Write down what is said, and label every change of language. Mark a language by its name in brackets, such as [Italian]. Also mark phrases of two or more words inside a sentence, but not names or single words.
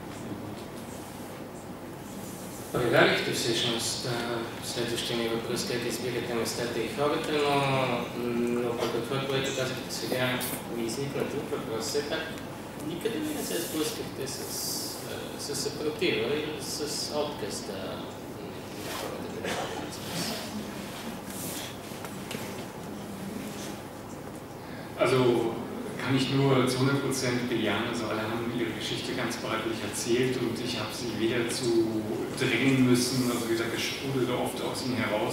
[Bulgarian] Проверихте всъщност следващия ми въпрос, как избирате местата и хората, но от това, което казахте сега, ми изникна друг въпрос. Все пак, никъде ли не се сблъскахте с съпротива или с отказ да хората да бъдат? [German] Also kann ich nur zu 100% bejahen. Also alle haben ihre Geschichte ganz bereitwillig erzählt und ich habe sie weder zu drängen müssen, also wie gesagt, es sprudelte oft aus ihnen heraus.